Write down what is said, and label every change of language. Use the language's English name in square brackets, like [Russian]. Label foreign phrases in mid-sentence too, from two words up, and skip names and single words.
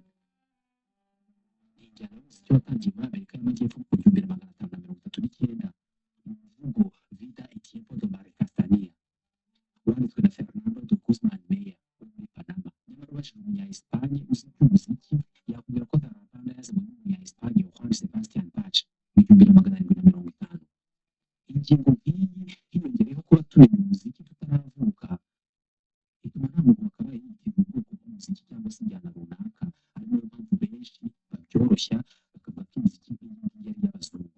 [Kinyarwanda] Ni injyana y'umuziki watangiye muri Amerika y'Amajyepfo mu 1539 mu muvugo Vida y Tiempo de María Castañeda wanditswe na Fernando de Guzman Meya wo muri Panama. Nyamara ubajije umunya-Espagne uzi iby'umuziki yakubwira ko zarabanda yazanywe n'umunya-Espagne Juan Sebastian Bach mu 1750. Ingingo nk'iyi hiyongereyeho kuba tumenya umuziki tutaravuka bituma nta muntu wakabaye yitirira ubwoko bw'umuziki cyangwa se injyana runaka, ari nayo mpamvu benshi babyoroshya bakavuga ko imiziki nk'iyi ngiyi ari iy'abazungu.